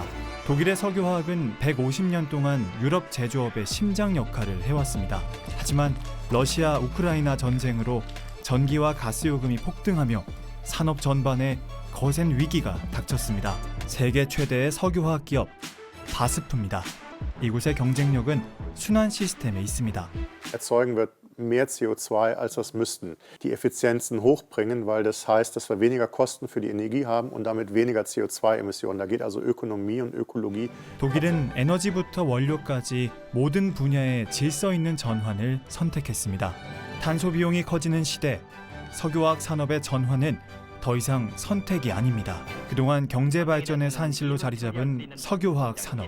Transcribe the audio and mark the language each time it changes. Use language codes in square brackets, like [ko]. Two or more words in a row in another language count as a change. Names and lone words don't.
[ko] 독일의 석유화학은 150년 동안 유럽 제조업의 심장 역할을 해왔습니다. 하지만 러시아 우크라이나 전쟁으로 전기와 가스 요금이 폭등하며 산업 전반에 거센 위기가 닥쳤습니다. 세계 최대의 석유화학 기업 바스프입니다. 이곳의 경쟁력은 순환 시스템에 있습니다. [de] Erzeugen wir mehr CO2 als das müssten. Die Effizienzen hochbringen, weil das heißt, dass wir weniger Kosten für die Energie haben und damit weniger CO2-Emissionen. Da geht also Ökonomie und Ökologie. [ko] 독일은 에너지부터 원료까지 모든 분야의 질서 있는 전환을 선택했습니다. 탄소 비용이 커지는 시대, 석유화학 산업의 전환은 더 이상 선택이 아닙니다. 그동안 경제 발전의 산실로 자리 잡은 석유화학 산업.